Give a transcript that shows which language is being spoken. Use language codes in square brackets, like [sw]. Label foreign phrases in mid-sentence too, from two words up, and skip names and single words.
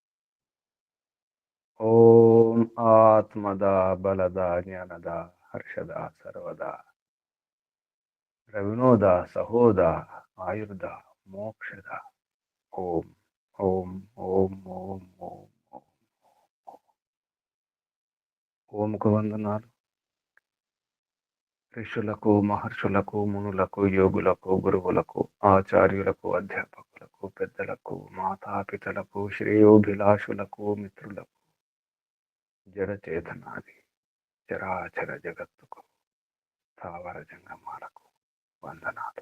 [sa] ओम आत्मदा बलदा ज्ञानदा हर्षदा सर्वदा रविनोदा सहोदा आयुर्दा मोक्षदा। ओम ओम ओम ओम ओम ओम। [te] ఓంకు వందనాలు. ఋషులకు మహర్షులకు మునులకు యోగులకు గురువులకు ఆచార్యులకు అధ్యాపకులకు పెద్దలకు మాతాపితలకు శ్రేయోభిలాషులకు మిత్రులకు జడచేతనాది చరాచర జగత్తుకు స్థావర జంగమాలకు వందనాలు.